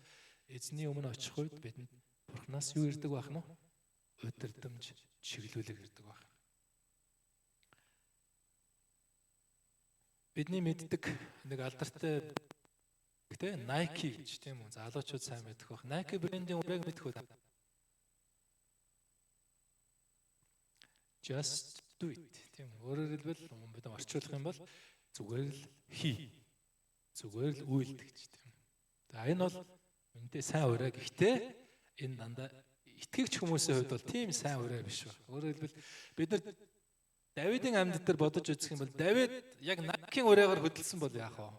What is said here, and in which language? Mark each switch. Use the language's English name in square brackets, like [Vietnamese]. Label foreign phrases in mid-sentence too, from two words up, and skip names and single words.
[Mongolian] Эзний өмнө очих үед бидэнд Бурханаас юу ирдэг байх нь? Удирдамж чиглүүлэг ирдэг байх. Бидний мэддэг нэг алдартай гэдэг Nike гэж тийм үү? Залуучууд сайн мэддэг байх. Nike брендийн үрэг мэдэх үү? [English] Just do it. [Mongolian] Тийм үү? Өөрөөр хэлбэл бид орчуулах юм бол зүгээр л хий. Зүгээр л үйлдэх гэж тийм. За энэ бол үнэндээ сайн үрэг. Гэхдээ энэ дандаа итгэгч хүмүүсийн хувьд бол тийм сайн үрэг биш ба. Өөрөөр хэлбэл бид нар Давидын амьд дээр бодож үзэх юм бол Давид яг Nike-ийн үрээгээр хөдөлсөн бол яах вэ?